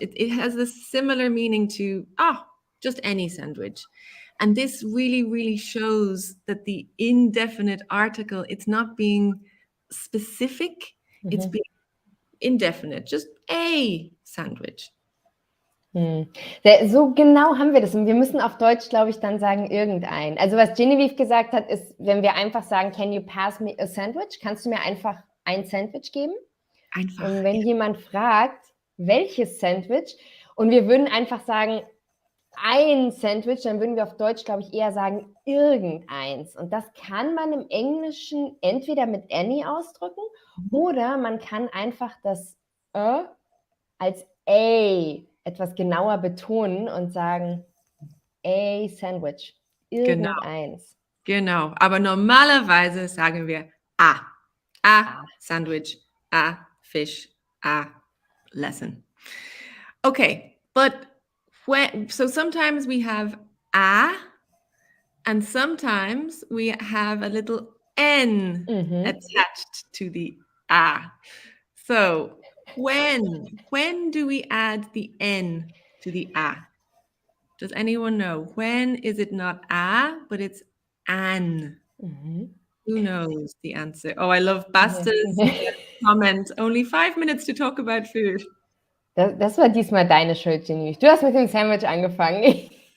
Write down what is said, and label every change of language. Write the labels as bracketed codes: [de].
[en] It has a similar meaning to just any sandwich. And this really, really shows that the indefinite article, it's not being specific, it's being indefinite, just a sandwich. [de] So genau haben wir das. Und wir müssen auf Deutsch, glaube ich, dann sagen irgendein. Also was Genevieve gesagt hat, ist, wenn wir einfach sagen, [en] can you pass me a sandwich? [de] Kannst du mir einfach ein Sandwich geben? Einfach. Und wenn jemand fragt, welches Sandwich, und wir würden einfach sagen, ein Sandwich, dann würden wir auf Deutsch, glaube ich, eher sagen, irgendeins. Und das kann man im Englischen entweder mit any ausdrücken oder man kann einfach das als a etwas genauer betonen und sagen, a Sandwich, irgendeins. Genau, aber normalerweise sagen wir a Sandwich, a Fish, a lesson. [en] Okay, but so sometimes we have a, and sometimes we have a little n attached to the a. So when do we add the n to the a? Does anyone know? When is it not a, but it's an? Who knows the answer? Oh, I love Basta's comment. Only 5 minutes to talk about food. [de] Das war diesmal deine Schuld, Genevieve. Du hast mit dem Sandwich angefangen.